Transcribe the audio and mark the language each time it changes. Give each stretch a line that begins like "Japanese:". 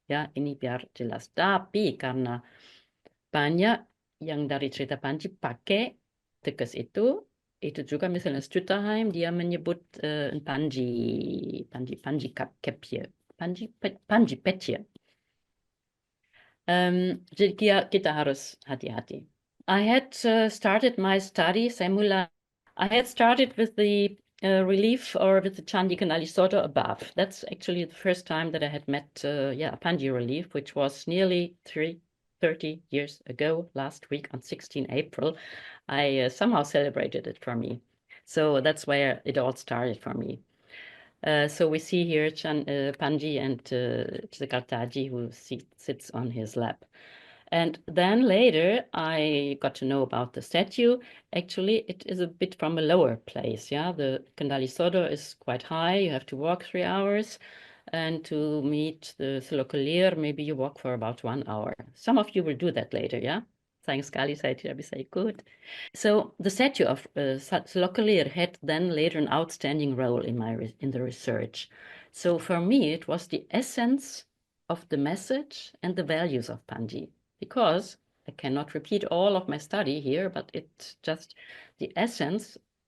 Indonesian: Ya, ini biar jelas. Tapi karena banyak yang dari cerita Panji pakai tekes itu juga misalnya Stutterheim dia menyebut Panji Kepje, Panji Petje. Jadi kita harus hati-hati.
English: I had started my study, I had started with the relief or with the Chandi Kanali Soto above. That's actually the first time that I had met a Panji relief, which was nearly 30 years ago, last week on 16 April. I somehow celebrated it for me. So that's where it all started for me. So we see here Panji and Chidakartaji who sits on his lap. And then later I got to know about the statue. Actually, it is a bit from a lower place. Yeah, the Kandali Sodo is quite high. You have to walk 3 hours. And to meet the Silokalir, maybe you walk for about 1 hour. Some of you will do that later, yeah?
Indonesian: Sayang sekali saya tidak bisa ikut.
English: So the statue of Silokalir had then later an outstanding role in the research. So for me, it was the essence of the message and the values of Panji, because I cannot repeat all of my study here, but it's just the essence.